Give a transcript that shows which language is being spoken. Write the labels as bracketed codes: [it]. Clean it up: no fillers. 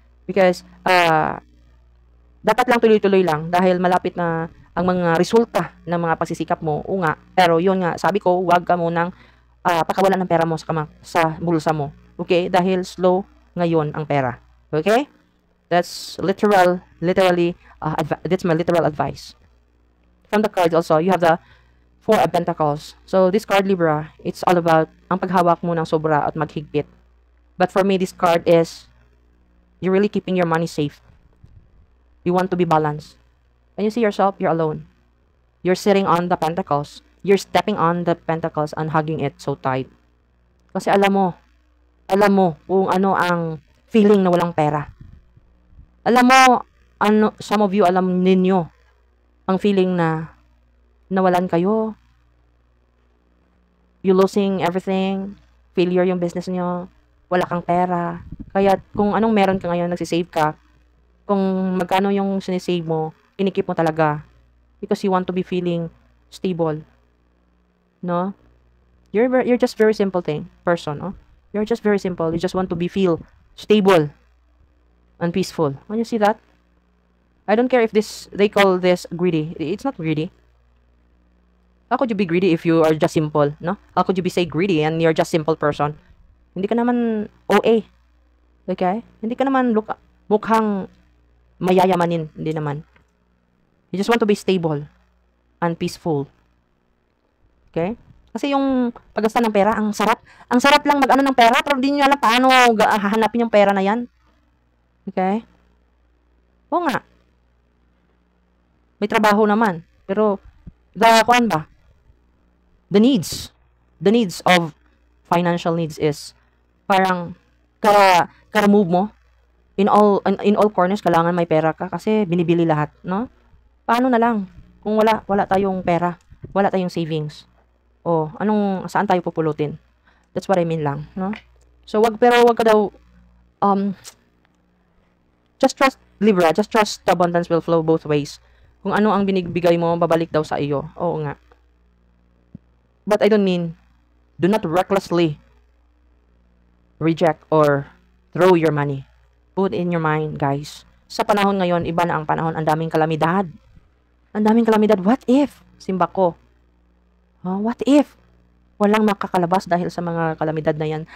[en] Because [tl] dapat lang tuloy-tuloy lang dahil malapit na ang mga resulta ng mga pagsisikap mo. Pero yun nga, sabi ko, wag ka munang pakawalan ng pera mo sa bulsa mo. Okay? Dahil slow ngayon ang pera. [en] Okay? That's literally, that's my literal advice. From the cards also, you have the Four of Pentacles. So, this card, Libra, it's all about [tl] ang paghawak mo ng sobra at maghigpit. [en] But for me, this card is, you're really keeping your money safe. You want to be balanced. And you see yourself, you're alone. You're sitting on the Pentacles. You're stepping on the Pentacles and hugging it so tight. [tl] Kasi alam mo kung ano ang feeling na walang pera. Alam mo, [en] some of you, [tl] alam ninyo ang feeling na nawalan kayo. [en] You losing everything. [tl] Failure yung business nyo. Wala kang pera. Kaya kung anong meron ka ngayon, nagsisave ka. Kung magkano yung sinisave mo, inikip mo talaga. [en] Because you want to be feeling stable. No? You're just very simple person, no? You're just very simple. You just want to feel stable and peaceful. When you see that, I don't care if they call this greedy. It's not greedy. How could you be greedy if you are just simple, no? How could you be say greedy and you're just simple person? [tl] Hindi ka naman OA. [en] Okay? [tl] Hindi ka naman mukhang mayayamanin. Hindi naman. [en] You just want to be stable and peaceful. Okay? [tl] Kasi yung paggasta ng pera, ang sarap. Ang sarap lang mag-ano ng pera, pero hindi nyo alam paano hahanapin yung pera na yan. [en] Okay? [tl] Oo nga. May trabaho naman. Pero, kuan ba? [en] The needs of financial needs is parang move mo. In all corners, [tl] kailangan may pera ka kasi binibili lahat, no? Paano na lang kung wala tayong pera, wala tayong savings? Saan tayo pupulutin? [en] That's what I mean lang, no? [tl] So, wag ka daw, [en] just trust, Libra, just trust the abundance will flow both ways. [tl] Kung ano ang binibigay mo, babalik daw sa iyo. Oo nga. [en] But I don't mean, do not recklessly reject or throw your money. Put in your mind, guys. [tl] Sa panahon ngayon, iba na ang panahon, ang daming kalamidad. Ang daming kalamidad. [en] What if? Simba ko. What if? [tl] Walang makakalabas dahil sa mga kalamidad na yan.